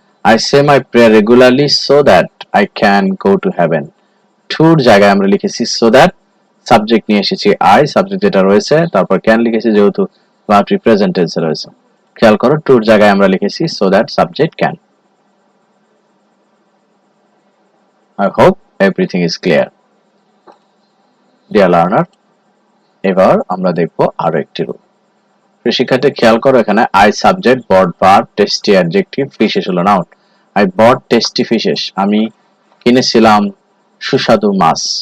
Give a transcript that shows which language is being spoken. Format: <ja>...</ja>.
<en>I say my prayer regularly so that I can go to heaven.</en> <bn>টুর জায়গায় আমরা লিখেছি so that, subject নিয়ে এসেছি I, সাবজেক্ট যেটা রয়েছে, তারপর ক্যান লিখেছি যেহেতু ভার্বটি প্রেজেন্ট টেন্সে রয়েছে। খেয়াল করো টুর জায়গায় আমরা লিখেছি so that subject can.</bn> <en>I hope everything is clear. Dear learner,</en> <bn>এবার আমরা দেখব আরো একটি রুল। শিক্ষার্থী খেয়াল করো, এখানে I subject, bot verb, tasty adjective, fishes হলো noun.</bn> <en>I bought tasty fishes,</en> <bn>আমি কিনেছিলাম সুস্বাদু মাছ।</bn>